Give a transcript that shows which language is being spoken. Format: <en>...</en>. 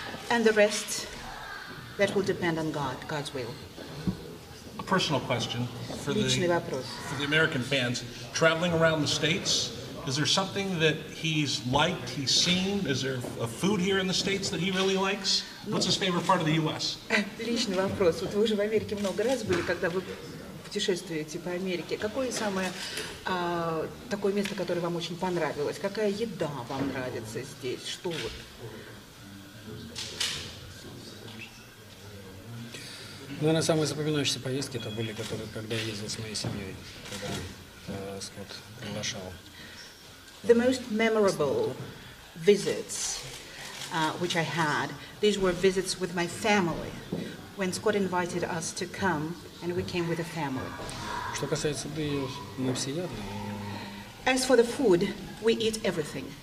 <en>And the rest, that will depend on God, God's will. A personal question for</en> <ru>Личный</ru> <en>the</en> <ru>вопрос.</ru> <en>American fans. Traveling around the States, Is there something that he's liked, he's seen? Is there a food here in the States that he really likes? What's his favorite part of the U.S.?</en> <ru>Личный вопрос. Вот вы уже в Америке много раз были, когда вы путешествуете по Америке. Какое самое такое место, которое вам очень понравилось? Какая еда вам нравится здесь? Что вот? Наверное, самые запоминающиеся поездки это были, когда я ездил с моей семьей, когда Скотт приглашал.</ru> <en>The most memorable visits which I had, these were visits with my family. When Scott invited us to come, and we came with a family.</en> <ru>Что касается еды, мы все едим.</ru> <en>As for the food, we eat everything.</en>